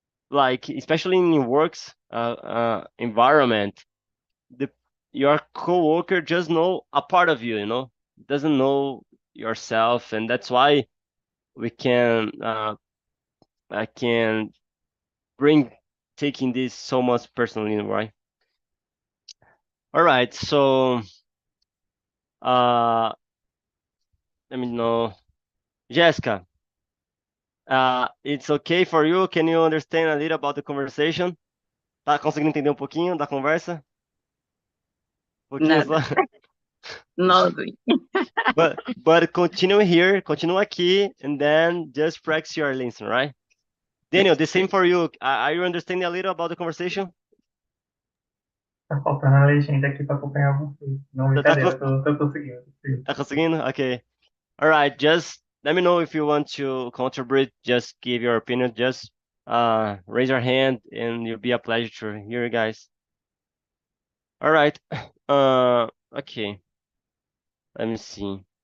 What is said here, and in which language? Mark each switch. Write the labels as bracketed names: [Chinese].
[English] like especially in works environment, the your coworker just know a part of you, doesn't know yourself, and that's why we can I can bring taking this so much personally, right? All right, so uh let me know, Jessica. It's okay for you? Can you understand a little about the conversation? [Portuguese] Tá conseguindo entender um pouquinho da conversa? Um pouquinho só. Nada. [English] Nothing. But continue aqui, and then just practice your lesson, right? Daniel, the same for you. Are you understanding a little about the conversation? [Portuguese] Tá faltando a legenda aqui para acompanhar vocês. Não, Tá, tá, brincadeira, tô conseguindo. tá conseguindo? [English] Okay. All right. Just let me know if you want to contribute. Just give your opinion. Just raise your hand, and it'll be a pleasure to hear you guys. All right. Okay. Let me see.